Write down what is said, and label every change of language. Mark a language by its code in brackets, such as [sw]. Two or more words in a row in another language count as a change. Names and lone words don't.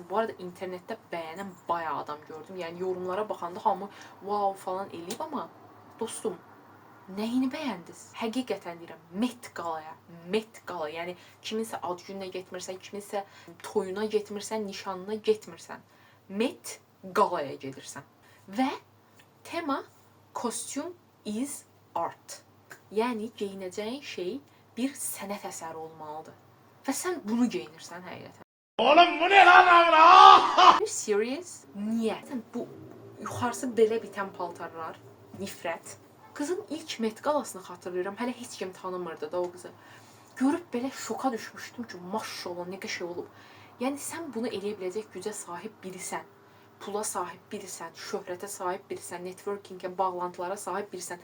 [az] Bu arada internetdə bəyənən bayağı adam gördüm. Yəni yorumlara baxanda hamı wow falan eləyib, amma dostum, nəyini bəyəndiniz? Həqiqətən deyirəm, Met Gala, yəni kiminsə ad gününə getmirsən, kiminsə toyuna getmirsən, nişanına getmirsən. Met Galaya gedirsən. Və tema [en] costume is art. [az] Yəni geyinəcəyin şey bir sənət əsəri olmalıdır. Və sən bunu geyinirsən həqiqətən. [tr] Oğlum bu ne lan lan? [az] Serious? Niyə? Bu yuxarısı belə bitən paltarlar, nifrət. Qızın ilk Met Galasını xatırlayıram. Hələ heç kim tanımırdı da o qızı. Görüb belə şoka düşmüşdüm ki, maşallah nə qəşəng olub. Yəni sən bunu eləyə biləcək gücə sahib birisən. Pula sahib birisən, şöhrətə sahib birisən, networkingə, bağlantılara sahib birisən.